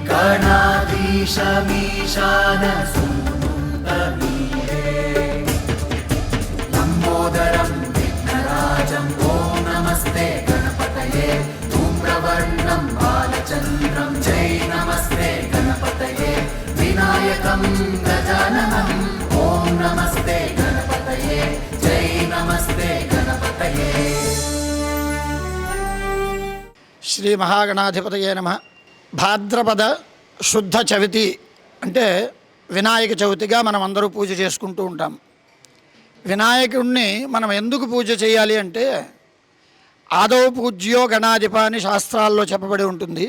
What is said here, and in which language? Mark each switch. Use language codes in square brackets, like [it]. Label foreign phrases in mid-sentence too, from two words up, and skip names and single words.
[sa] गणाधीशमीशानसूनुन्तमीरे लम्बोदरं विघ्नराजं ॐ नमस्ते गणपतये धूम्रवर्णं बालचन्द्रं जय नमस्ते गणपतये विनायकं गजाननं ॐ नमस्ते गणपतये जय नमस्ते गणपतये. శ్రీ మహాగణాధిపతయే నమః. [te] భాద్రపద శుద్ధ చవితి అంటే వినాయక చవితిగా మనం అందరూ పూజ చేసుకుంటూ ఉంటాం. వినాయకుడిని మనం ఎందుకు పూజ చేయాలి అంటే, [sa] ఆదౌ పూజ్యో గణాధిప [te] అని శాస్త్రాల్లో చెప్పబడి ఉంటుంది.